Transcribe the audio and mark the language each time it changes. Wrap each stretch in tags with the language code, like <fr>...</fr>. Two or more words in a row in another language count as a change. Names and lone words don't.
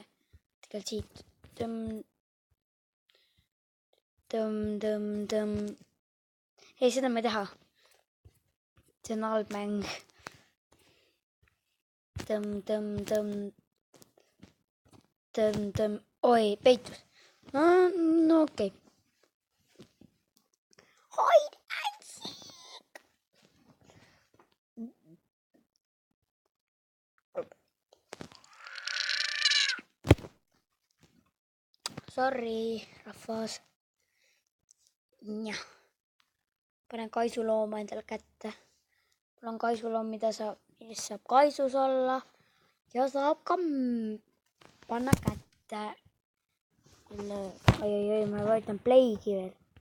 <et>Tegelikult siit. Tõmm. Ei, seda ma ei taha. See on halb mäng. Tõmm. Oi, peitus. No okei.</et> <en>Hide and seek.</en> <et>Sorry, rahvas. Jah. Panen kaisulooma endale kätte. Mul on kaisuloom, mida saab kaisus olla ja saab ka panna kätte. Oi, ma vajutan playgi veel.</et>